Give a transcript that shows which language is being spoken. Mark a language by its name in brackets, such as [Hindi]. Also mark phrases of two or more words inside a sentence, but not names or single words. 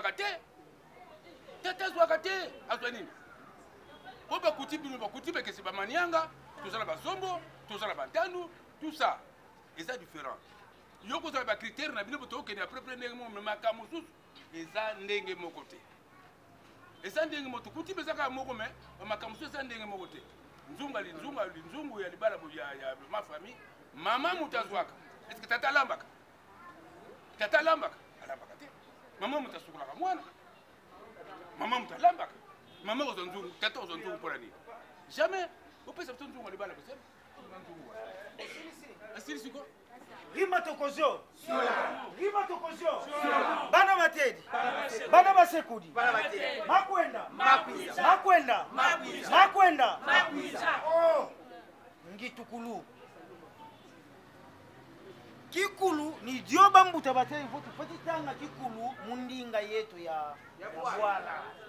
[Lingala] azwaka te azwa nini po bakuti bino bakuti bekesi bamanianga tozala basombo tozala bantandu [French] tout ça [Lingala] eza différent yo kozala bacritère na bino botokende apres ndenge mo makambo mosusu eza ndenge moko te eza ndenge moko kuti bezaka moko me makambo mosusu eza ndenge moko te nzungu ya libala ya [French] ma famille [Lingala] mama mutu azwaka eske tata alambaka alambaka te mama mutu asukulaka mwana mama mutu alambaka mama kozwa nzungu tata kozwa nzungu mpona nini jamais opesa biso nzungu ya libala bosema asilisiko [Kongo] Rima tokozio bana matedi bana basekudi makwenda ngitukulu kikulu ni dioba mbuta bateli votu pati tanga kikulu mundinga yetu ya bwala